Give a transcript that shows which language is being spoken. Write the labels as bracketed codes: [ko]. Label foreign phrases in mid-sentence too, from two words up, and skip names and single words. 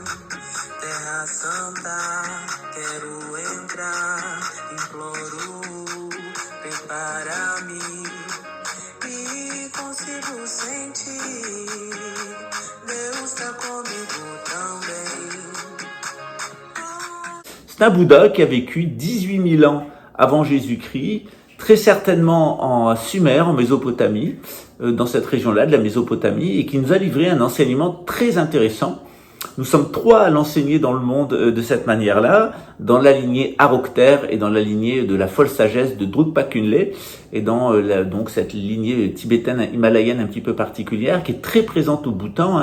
[pt] Terra Santa, quero entrar, imploro, prepara-me e consigo sentir, Deus tá comigo também. [fr] C'est un Bouddha qui a vécu 18 000 ans avant Jésus-Christ, très certainement en Sumer, en Mésopotamie, dans cette région-là de la Mésopotamie, et qui nous a livré un enseignement très intéressant. Nous sommes trois à l'enseigner dans le monde de cette manière-là, dans la lignée Aroctère et dans la lignée de la folle sagesse de Drukpa Kunle, et dans donc cette lignée tibétaine himalayenne un petit peu particulière, qui est très présente au Bhoutan.